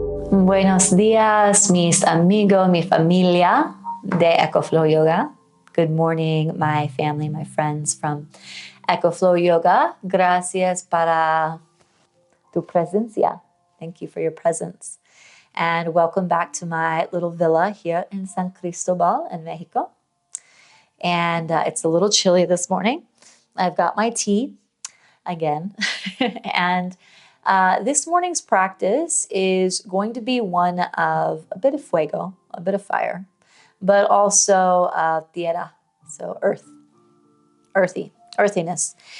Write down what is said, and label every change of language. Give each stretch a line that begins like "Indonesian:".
Spanish: Buenos días, mis amigos, mi familia de EcoFlow Yoga.
English: Good morning, my family, my friends from EcoFlow Yoga.
Spanish: Gracias para tu presencia.
English: Thank you for your presence. And welcome back to my little villa here in San Cristobal in Mexico. And it's a little chilly this morning. I've got my tea again. And this morning's practice is going to be one of a bit of fuego, a bit of fire, but also tierra, so earthiness.